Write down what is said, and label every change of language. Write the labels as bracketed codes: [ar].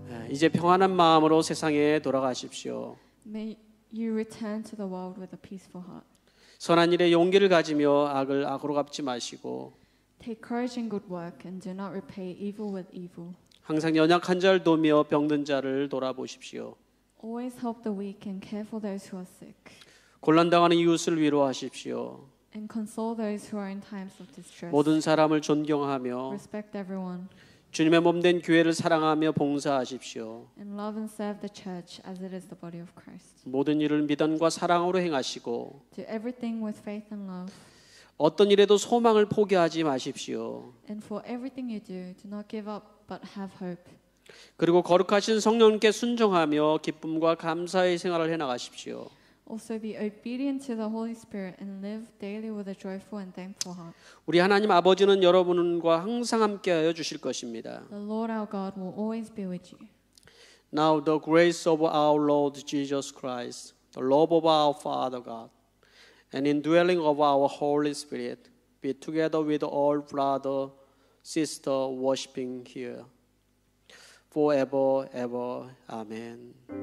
[ko] 이제 평안한 마음으로 세상에 돌아가십시오. [en] May you return to the world with a peaceful heart. [ko] 선한 일에 용기를 가지며 악을 악으로 갚지 마시고 [en] Take courage in good work and do not repay evil with evil. [ko] 항상 연약한 자를 도우며 병든 자를 돌아보십시오. [en] Always help the weak and care for those who are sick. [ko] 곤란당하는 이웃을 위로하십시오. [en] And console those who are in times of distress. [ko] 모든 사람을 존경하며 [en] Respect everyone. [ko] 주님의 몸된 교회를 사랑하며 봉사하십시오. [en] And love and serve the church as it is the body of Christ. [ko] 모든 일을 믿음과 사랑으로 행하시고 [en] Do everything with faith and love. [ko] 어떤 일에도 소망을 포기하지 마십시오. [en] And for everything you do not give up but have hope. [ko] 그리고 거룩하신 성령님께 순종하며 기쁨과 감사의 생활을 해 나가십시오. [en] Also be obedient to the Holy Spirit and live daily with a joyful and thankful heart. [ko] 우리 하나님 아버지는 여러분과 항상 함께하여 주실 것입니다. [en] The Lord our God will always be with you. Now the grace of our Lord Jesus Christ, the love of our Father God, and indwelling of our Holy Spirit be together with all brother, sister worshiping here forever, ever. Amen.